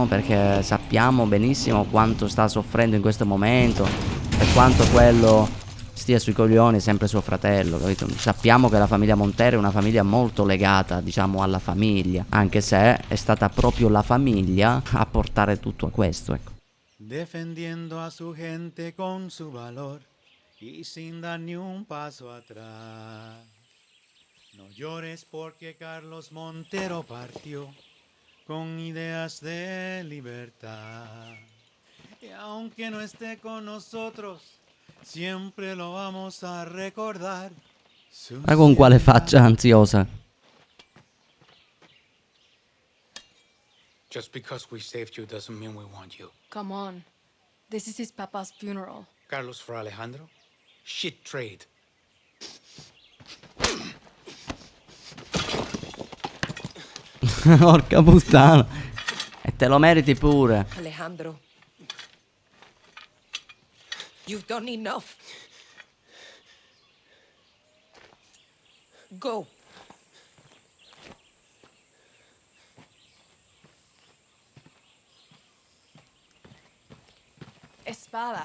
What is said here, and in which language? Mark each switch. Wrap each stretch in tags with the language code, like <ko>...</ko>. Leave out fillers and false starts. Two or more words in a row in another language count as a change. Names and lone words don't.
<it>Perché sappiamo benissimo quanto sta soffrendo in questo momento e quanto quello stia sui coglioni, sempre suo fratello, capito? Sappiamo che la famiglia Montero è una famiglia molto legata, diciamo, alla famiglia, anche se è stata proprio la famiglia a portare tutto a questo, ecco.</it> <es>Defendiendo a su gente con su valor y sin dar ni un paso atrás. No llores porque Carlos Montero partió con ideas de libertad. Y aunque no esté con nosotros, siempre lo vamos a recordar.</es> <it>Ma con quale faccia ansiosa?</it> <en>Just because we saved you doesn't mean we want you. Come on. This is his papa's funeral. Carlos for Alejandro? Shit trade.</en> <it>Porca puttana. Te lo meriti pure.</it> <en>Alejandro. You've done enough. Go. Espada.</en>